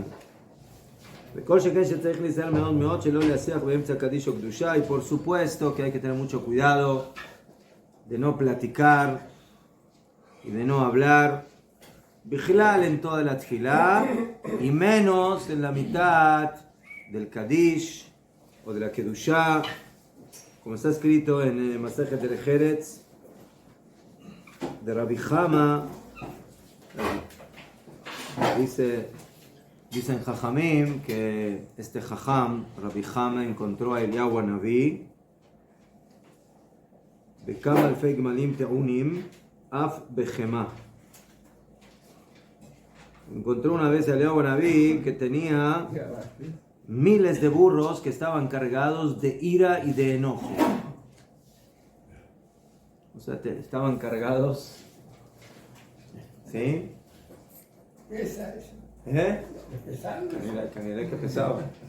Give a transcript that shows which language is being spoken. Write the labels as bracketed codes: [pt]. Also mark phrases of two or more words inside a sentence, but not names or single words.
[es] Y por supuesto que hay que tener mucho cuidado de no platicar y de no hablar Bichlal en toda la tfilá y menos en la mitad del Kadish o de la Kedushá, como está escrito en el Masejet del Eretz de Rabbi Hama. Dicen Jajamim que este Jajam, Rabbi Hama, encontró a Eliyahu Naví [he] בכמה אלפי גמלים טעונים, אף בחמה. [es] Encontró una vez a Eliyahu Naví que tenía miles de burros que estaban cargados de ira y de enojo. O sea, estaban cargados. ¿Sí? Canela que pesaba.